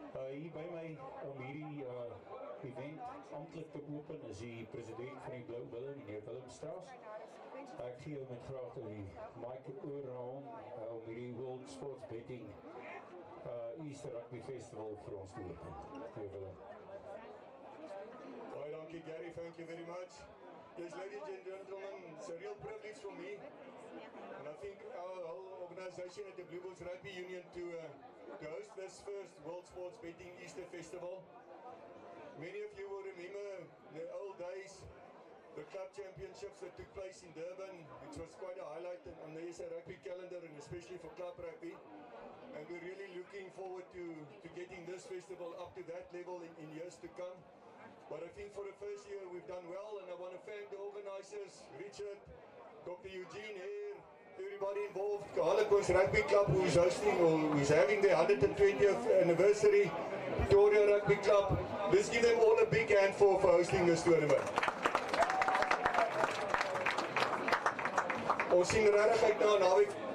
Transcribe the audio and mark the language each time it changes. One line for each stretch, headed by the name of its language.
Afrikaans: Hier by my om hierdie event amptelik te open is die president van die Blou Bulle, meneer Willem Strauss. Ek gee hom met graag die mic oor na hom om hierdie World Sports Betting Easter Rugby Festival vir ons te open. Meneer Willem.
English: Hi, dankie Gary, thank you very much. Yes, ladies and gentlemen, it's a real privilege for me. And I think our whole organization at the Blue Bulls Rugby Union to host this first World Sports Betting Easter Festival. Many of you will remember the old days, the club championships that took place in Durban, which was quite a highlight on the SA Rugby calendar and especially for club rugby. And we're really looking forward to getting this festival up to that level in years to come. But I think for the first year we've done well, and I want to thank the organizers, Richard, Dr. Eugene here, everybody involved, Harlequins Rugby Club who's hosting or who's having their 120th anniversary, Victoria Rugby Club. Let's give them all a big hand for hosting this tournament.
Afrikaans: Ons sien regtig uit na 'n naweek.